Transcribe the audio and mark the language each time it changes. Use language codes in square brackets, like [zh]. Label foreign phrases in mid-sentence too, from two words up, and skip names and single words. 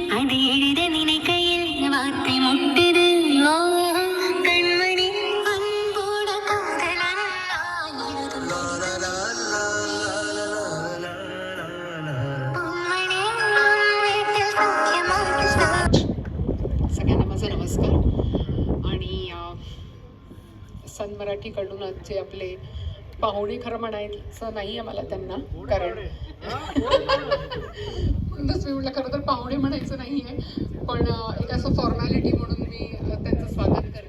[ta] வந்து எழுத நினைக்கையில் வார்த்தை முட்டுது கண்மணி அன்போட காதலன் [mr] सगळ्यांना माझा नमस्कार. आणि सन मराठीकडून आजचे आपले पाहुणे खरं म्हणायचं नाही आहे मला त्यांना, कारण म्हणूनच मी म्हटलं खरं तर पाहुणे म्हणायचं नाही आहे, पण एक असं फॉर्मॅलिटी म्हणून मी त्यांचं स्वागत करते.